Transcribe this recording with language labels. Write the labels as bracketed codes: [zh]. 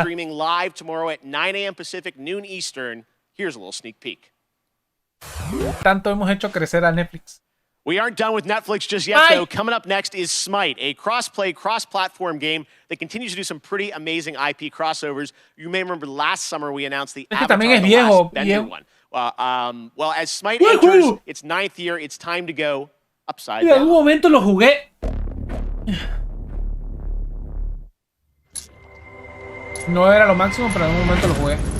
[en] Streaming live tomorrow at 9 a.m. Pacific, noon Eastern. Here's a little sneak peek. [es] Tanto hemos hecho crecer a Netflix. [en] We aren't done with Netflix just yet, though. Coming up next is Smite, a cross-play, cross-platform game that continues to do some pretty amazing IP crossovers. You may remember last summer we announced the Avatar The Last Bender one. Well, as Smite enters its 9th year, it's time to go upside down. [es] En algún momento lo jugué. No era lo máximo, pero en algún momento lo jugué.